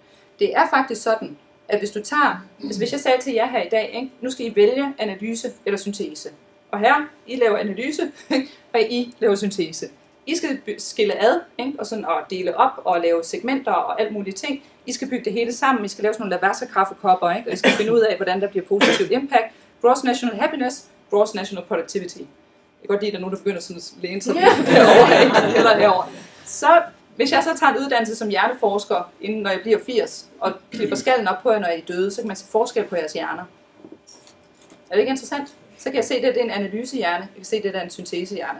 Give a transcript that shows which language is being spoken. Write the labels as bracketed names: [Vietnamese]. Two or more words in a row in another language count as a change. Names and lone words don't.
[Danish] Det er faktisk sådan, at hvis du tager, hvis jeg sagde til jer her i dag, ikke, nu skal I vælge analyse eller syntese. Og her, I laver analyse, og I laver syntese. I skal skille ad, ikke, og, sådan, og dele op og lave segmenter og alt muligt ting. I skal bygge det hele sammen. I skal lave sådan nogle Lavazza-kaffekopper, ikke, og I skal finde ud af, hvordan der bliver positivt impact. [English] Gross national happiness, gross national productivity. [Danish] Jeg kan godt lide, at der er nogen, der begynder sådan at læne sig derovre, eller herovre. Så hvis jeg så tager en uddannelse som hjerteforsker, inden når jeg bliver 80, og klipper skallen op på jer, når jeg er døde, så kan man se forskel på jeres hjerner. Er det ikke interessant? Så kan jeg se, at det er en analysehjerne, jeg kan se, at det er en syntesehjerne.